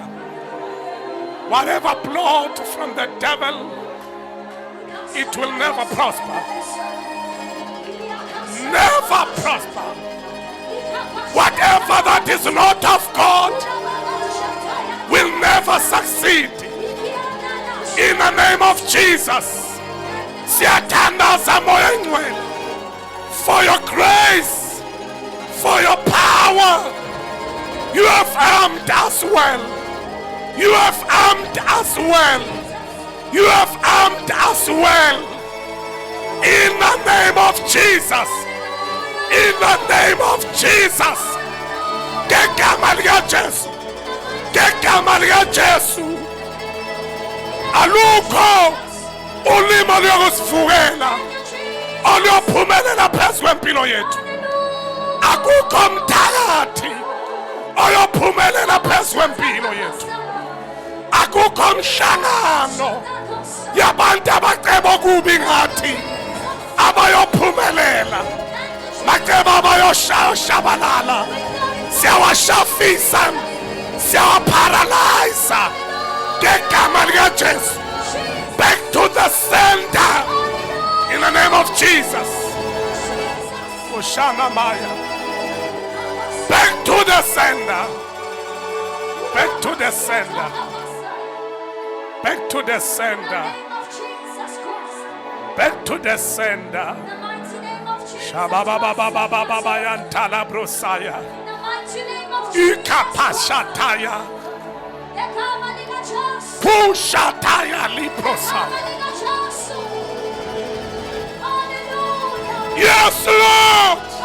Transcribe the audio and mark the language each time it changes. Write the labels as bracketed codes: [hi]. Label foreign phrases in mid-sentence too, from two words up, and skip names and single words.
[en] Whatever plot from the devil, it will never prosper. Never prosper. Whatever that is not of God will never succeed. In the name of Jesus. [zu] Siyatandaza moya ngcwele [en] for your grace, for your power. You have armed us well. You have armed us well. You have armed us well. In the name of Jesus. In the name of Jesus. [zu] Ngegama lika Jesu. Ngegama lika Jesu. Alukho ulimo lokusivukela oluyophumelela phezu kwempilo yethu. Akukho mthakathi oyophumelela phezu kwempilo yethu. Akukho mhlangano yabantu abaceba okubi ngathi abayophumelela. Maceba abayoshabalala. Siyawashafisa, siyawaparalyza. Ngegama lika Jesu. [en] Back to the center. In the name of Jesus. Oshana Maya. Back to the sender. Back to the sender. Back to the sender. Back to the sender. Shabababababababa yantala brosaya. Ikapashataya. Pushataya liprosaya. Yes, Lord.